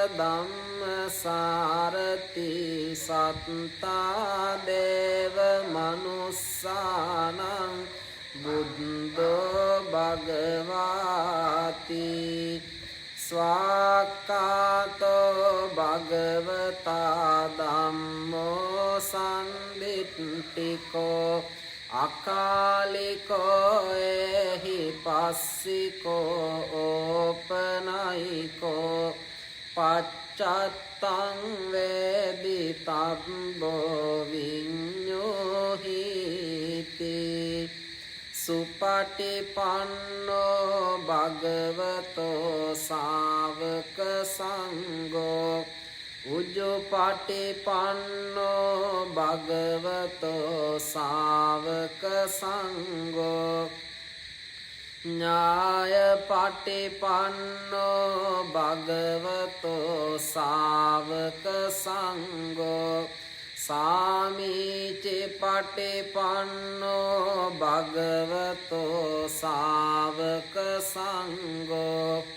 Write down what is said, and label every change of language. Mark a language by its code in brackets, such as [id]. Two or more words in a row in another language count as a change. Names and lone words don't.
[pi] ධම්මසාරති සත්තා දේව මනුස්සානං බුද්ධෝ භගවාති ස්වාක්ඛාතෝ භගවතා ධම්මෝ සම්දිට්ඨිකෝ අකාලිකෝ එහි පස්සිකෝ ඕපනයිකෝ පච්චත්තං වේදිතබ්බෝ විඤ්ඤෝහිති සුපටිපන්නෝ භගවතෝ ශාවක සංඝෝ උජුපටිපන්නෝ භගවතෝ ශාවක සංඝෝ ඥායපටිපන්නෝ භගවතෝ ශාවක සංඝෝ සාමීචි පටිපන්නෝ භගවතෝ ශාවක සංඝෝ